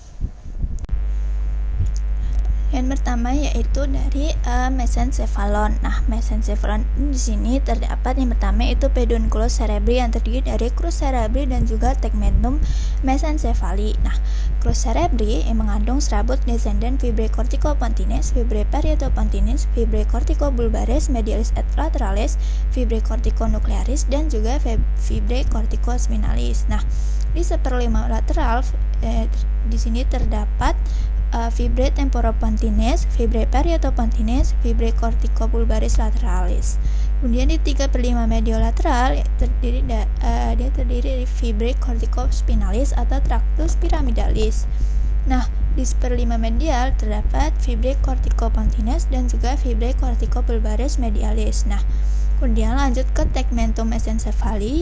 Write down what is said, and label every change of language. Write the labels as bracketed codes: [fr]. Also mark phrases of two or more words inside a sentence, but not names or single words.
[id] Yang pertama yaitu dari mesencephalon. Nah, mesencephalon di sini terdapat yang pertama itu [la] pedunculus cerebri [id] yang terdiri dari [la] crus cerebri [id] dan juga [la] tegmentum mesencephali. Nah, crus cerebri [id] yang mengandung serabut [la] descendant fibrae corticopontines, fibrae parietopontines, fibrae corticobulbaris, medialis et lateralis, fibrae corticonuclearis [id] dan juga [la] fibrae corticospinalis. [id] Nah, di seperlima lateral di sini terdapat [la] fibrae temporopontines, fibrae parietopontines, fibrae corticobulbaris lateralis. [id] Kemudian di 3/5 mediolateral dia terdiri dari [la] fibrae corticospinalis [id] atau [la] tractus pyramidalis. [id] Nah, di 1/5 medial terdapat [la] fibrae corticopontines [id] dan juga [la] fibrae corticobulbaris medialis. [id] Nah, kemudian lanjut ke [la] tegmentum mesencephali.